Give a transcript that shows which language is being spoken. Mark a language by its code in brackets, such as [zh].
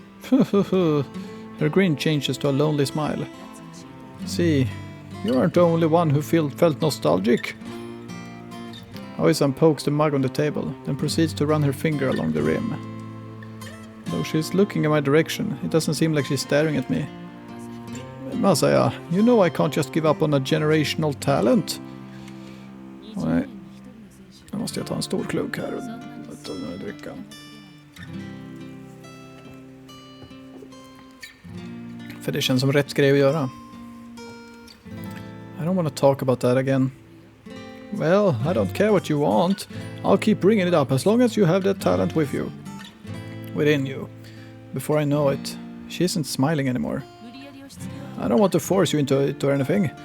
[en] Her grin changes to a lonely smile. See, you aren't the only one who felt nostalgic. Aoi-san pokes the mug on the table, then proceeds to run her finger along the rim. Though she's looking in my direction, it doesn't seem like she's staring at me. Masaya, you know I can't just give up on a generational talent. [sv] Nej, nu måste jag ta en stor klunk här och dricka. För det känns som rätt grej att göra. [en] I don't want to talk about that again. Well, I don't care what you want. I'll keep bringing it up as long as you have that talent with you. Within you. Before I know it, she isn't smiling anymore. I don't want to force you into it or anything.